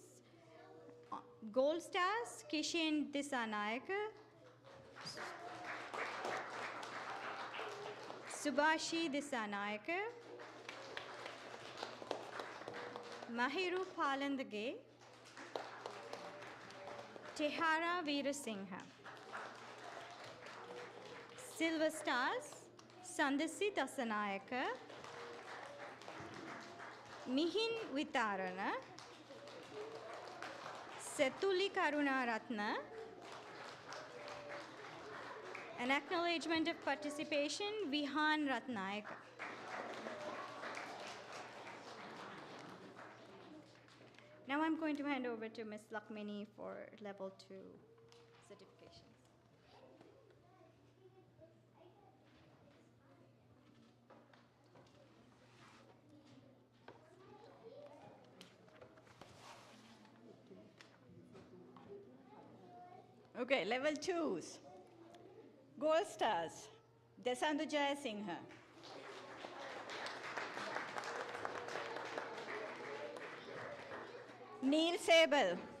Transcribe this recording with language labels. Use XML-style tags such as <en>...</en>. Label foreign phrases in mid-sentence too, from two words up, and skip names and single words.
<en>Gold Stars, Kishen Disanayaka, Subhashi Disanayaka, Mahiru Palandage, Tehara Veerasinghe. Silver Stars, Sandasi Dasanayaka, Mihin Vitarana, Setuli Karunaratna. An acknowledgement of participation, Vihan Ratnayaka. Now I'm going to hand over to Ms. Lakmini for level 2 certifications. Okay, level 2s. Gold Stars, Desandujaya Singha. Neil Sable.</en>